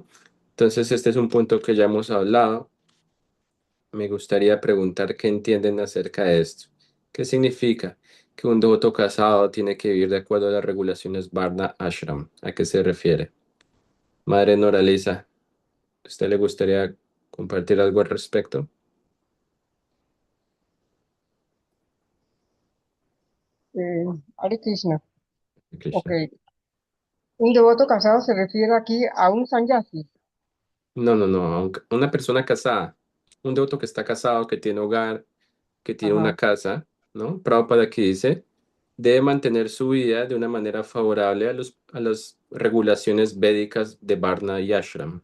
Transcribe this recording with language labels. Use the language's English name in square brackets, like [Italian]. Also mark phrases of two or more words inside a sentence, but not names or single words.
[Spanish] Entonces, este es un punto que ya hemos hablado. Me gustaría preguntar qué entienden acerca de esto. ¿Qué significa que un devoto casado tiene que vivir de acuerdo a las regulaciones Varna Ashram? ¿A qué se refiere? Madre Noralisa, ¿a usted le gustaría compartir algo al respecto? Eh, Hare Krishna. Ok. Krishna. Un devoto casado se refiere aquí a un sannyasi. No, no, no. Una persona casada, un devoto que está casado, que tiene hogar, que tiene una Ajá. casa, ¿no? Prabhupada aquí dice, debe mantener su vida de una manera favorable a las regulaciones védicas de Varna y Ashram.